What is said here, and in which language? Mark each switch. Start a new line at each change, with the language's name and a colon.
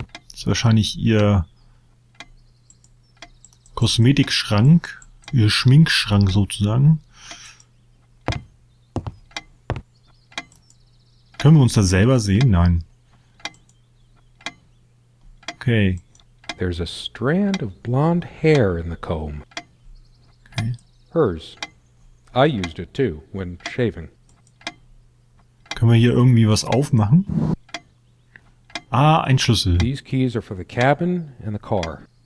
German: Das ist wahrscheinlich ihr Kosmetikschrank, ihr Schminkschrank sozusagen. Können wir uns da selber sehen? Nein. Okay.
English: There's a strand of blonde hair in the comb.
German: Okay.
English: Hers. I used it too, when shaving.
German: Können wir hier irgendwie was aufmachen? Ah, ein Schlüssel.
English: These keys are for the cabin and the car.